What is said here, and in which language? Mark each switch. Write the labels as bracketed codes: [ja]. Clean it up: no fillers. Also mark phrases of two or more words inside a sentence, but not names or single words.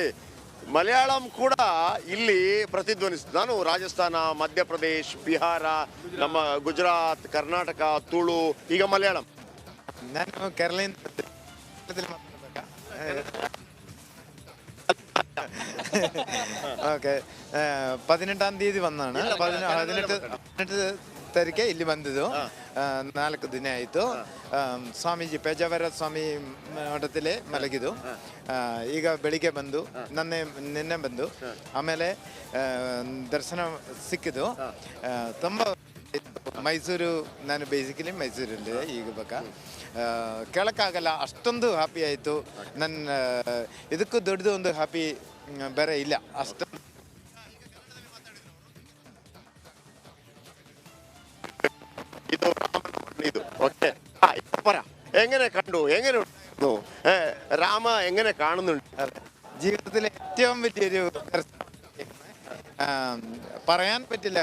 [kn] ಮಲಯಾಳಂ ಕೂಡ ಇಲ್ಲಿ ಪ್ರತಿಧ್ವನಿಸಿತು. ನಾನು ರಾಜಸ್ಥಾನ, ಮಧ್ಯಪ್ರದೇಶ್, ಬಿಹಾರ, ನಮ್ಮ ಗುಜರಾತ್, ಕರ್ನಾಟಕ, ತುಳು, ಈಗ ಮಲಯಾಳಂ. ನಾನು ಕೇರಳದಿಂದ ಓಕೆ. [ml] 18ാം തീയതി വന്നാണ്. [kn] 18 ತಾರೀಕೆ ಇಲ್ಲಿ ಬಂದಿದ್ದು. 4 ದಿನ ಆಯಿತು. ಸ್ವಾಮೀಜಿ ಪೇಜಾವರ ಸ್ವಾಮಿ ಮಠದಲ್ಲಿ ಮಲಗಿದ್ದು. ಈಗ ಬೆಳಿಗ್ಗೆ ಬಂದು ನಿನ್ನೆ ಬಂದು ಆಮೇಲೆ ದರ್ಶನ ಸಿಕ್ಕಿದ್ದು. ತುಂಬ ಮೈಸೂರು, ನಾನು ಬೇಸಿಕಲಿ ಮೈಸೂರಲ್ಲಿ ಈಗ ಕೇಳೋಕ್ಕಾಗಲ್ಲ, ಅಷ್ಟೊಂದು ಹ್ಯಾಪಿ ಆಯಿತು. ನನ್ನ ಇದಕ್ಕೂ ದೊಡ್ಡದು ಒಂದು ಹ್ಯಾಪಿ ಬೇರೆ ಇಲ್ಲ. ಅಷ್ಟೊಂದು [ml] എങ്ങനെ കണ്ടു, എങ്ങനെ രാമ എങ്ങനെ കാണുന്നുണ്ട്? ജീവിതത്തിലെ ഏറ്റവും വലിയൊരു പറയാൻ പറ്റില്ല.